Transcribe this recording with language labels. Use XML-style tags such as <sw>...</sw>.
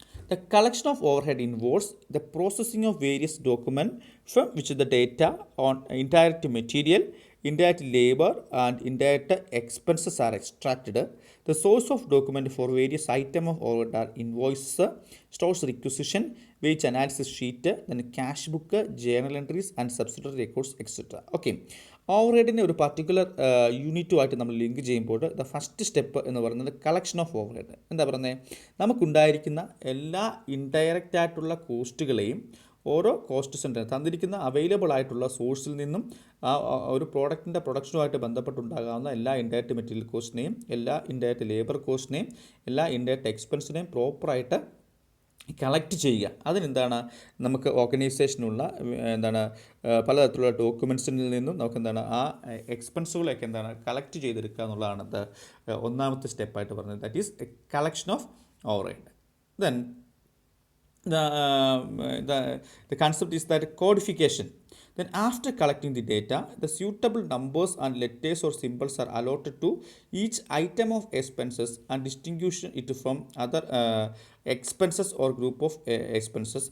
<en>The collection of overhead involves the processing of various documents from which the data on indirect material, indirect labor and indirect expenses are extracted. The source of document for various items of overhead are invoices, stores requisition, wage analysis sheet, then cash book, journal entries and subsidiary records, etc.</en> <ml>Okay, ഓവർഹെഡിനെ ഒരു particular യൂണിറ്റുമായിട്ട് നമ്മൾ link ചെയ്യുമ്പോൾ</ml> <en>the first step</en> <ml>എന്ന് പറയുന്നത് collection of overhead. എന്താ പറയുന്നത്, നമുക്കുണ്ടായിരിക്കുന്ന എല്ലാ indirect ആയിട്ടുള്ള കോസ്റ്റുകളെയും ഓരോ കോസ്റ്റ് സെൻറ്റർ തന്നിരിക്കുന്ന അവൈലബിൾ ആയിട്ടുള്ള സോഴ്സിൽ നിന്നും ഒരു പ്രോഡക്റ്റിൻ്റെ പ്രൊഡക്ഷനുമായിട്ട് ബന്ധപ്പെട്ടുണ്ടാകാവുന്ന എല്ലാ ഇൻഡയറക്റ്റ് മെറ്റീരിയൽ കോസ്റ്റിനെയും, എല്ലാ ഇൻഡയറക്റ്റ് ലേബർ കോസ്റ്റിനെയും, എല്ലാ ഇൻഡയറക്റ്റ് എക്സ്പെൻസിനെയും പ്രോപ്പറായിട്ട് കളക്ട് ചെയ്യുക. അതിനെന്താണ് നമുക്ക് ഓർഗനൈസേഷനുള്ള പലതരത്തിലുള്ള ഡോക്യുമെൻസിൽ നിന്നും നമുക്ക് ആ എക്സ്പെൻസുകളൊക്കെ കളക്ട് ചെയ്തെടുക്കുക എന്നുള്ളതാണ് ഒന്നാമത്തെ സ്റ്റെപ്പായിട്ട് പറഞ്ഞത്.</ml> <en>That is collection of overhead. Then the concept is that codification. Then after collecting the data, the suitable numbers and letters or symbols are allotted to each item of expenses and distinguish it from other expenses or group of expenses.</en>